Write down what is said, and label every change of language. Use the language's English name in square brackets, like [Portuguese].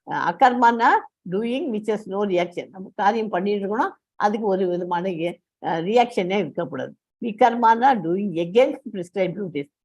[English] Akarmana, doing which has no reaction. [Tamil] நம்ம காரியம் பண்ணிட்டு இருக்கணும், அதுக்கு ஒரு விதமான ரியாக்ஷனே இருக்கக்கூடாது. [English] விகர்மானா doing against prescribed duties.